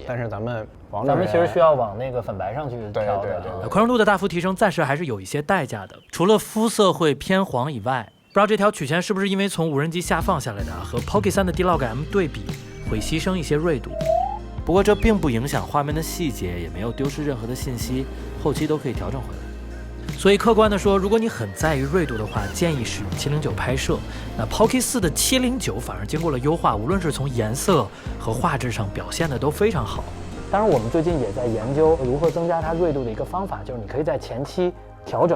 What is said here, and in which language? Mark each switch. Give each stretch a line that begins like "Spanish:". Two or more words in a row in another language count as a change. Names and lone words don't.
Chinese: 但是咱们其实需要往那个粉白上去调的。宽容度的大幅提升，暂时还是有一些代价的。除了肤色会偏黄以外，不知道这条曲线是不是因为从无人机下放下来的，和 Pocket 3的 D-Log M 对比，会牺牲一些锐度。不过这并不影響畫面的細節，也沒有丟失任何的信息，後期都可以調整回來。所以客觀的說，如果你很在意銳度的話，建議使用709拍攝。那 Pocket 4的709反而經過了優化，無論是從顏色和畫質上表現的都非常好。當然，我們最近也在研究如何增加它銳度的一個方法，就是你可以在前期調整。